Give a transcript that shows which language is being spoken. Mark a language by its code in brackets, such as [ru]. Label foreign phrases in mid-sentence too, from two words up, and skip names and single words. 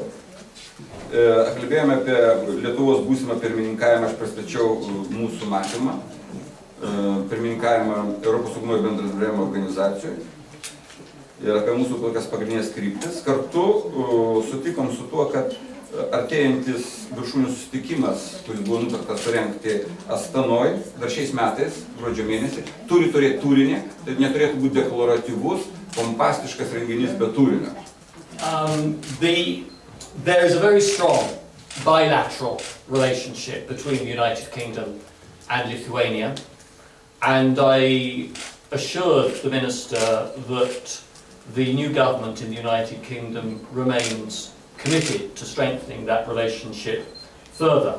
[lt] Kalbėjome apie Lietuvos būsimą pirmininkavimą, aš pristačiau mūsų matymą, pirmininkavimą Europos saugumo ir bendradarbiavimo organizacijoje ir apie mūsų tokias pagrindinės kryptis. Kartu sutikom su tuo, kad artėjantis viršūnių susitikimas, kuris buvo nutartas surengti Astanoj dar šiais metais, gruodžio mėnesį, turi turėti turinį, tai neturėtų būti deklaratyvus, pompastiškas renginys be turinio. [en] There is a very strong bilateral relationship between the United Kingdom and Lithuania, and I assured the Minister that the new government in the United Kingdom remains committed to strengthening that relationship further.